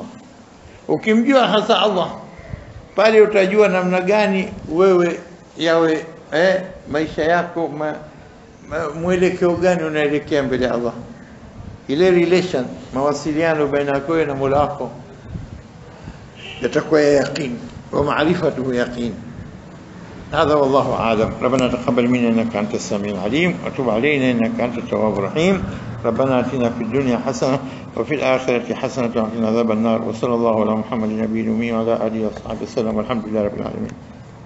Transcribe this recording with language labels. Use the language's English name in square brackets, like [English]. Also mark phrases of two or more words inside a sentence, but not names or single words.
[Swahili] Ukimjua hasa Allah, pale utajua namna gani wewe yawe maisha yako mwelekeo gani unaelekea mbele ya Allah. Ile relation, mawasiliano baina yako na Mola wako yatakuwa [Arabic] يقين، ومعرفة يقين. هذا والله أعلم. ربنا تقبل منا إنك أنت السميع العليم وتب علينا إنك أنت التواب الرحيم. ربنا آتنا في الدنيا حسنة وفي الآخرة حسنة وقنا عذاب النار. وصلى الله على محمد النبي الأمي وعلى آله وصحبه وسلم والحمد لله رب العالمين.